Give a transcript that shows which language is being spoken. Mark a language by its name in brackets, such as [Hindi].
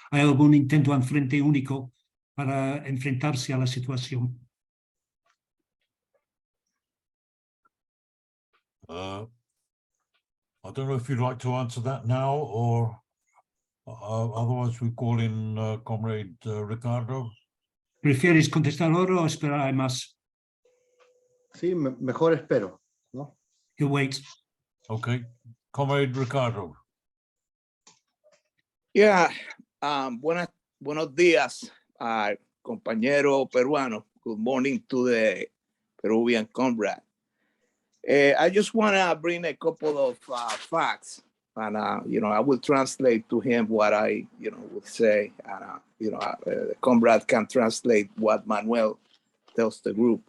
[Spanish] ¿Hay algún intento en frente único para enfrentarse a la situación? [English] I don't know if you'd like to answer that now, or otherwise we call in Comrade Ricardo. [Spanish] ¿Prefieres contestar ahora o esperar más? Sí, mejor espero, ¿no? [English] You wait. Okay, Comrade Ricardo. [Spanish] Yeah, buenos días, compañero peruano. [English] Good morning to the Peruvian comrade. I just want to bring a couple of facts, and I will translate to him what I would say, and the comrade can translate what Manuel tells the group.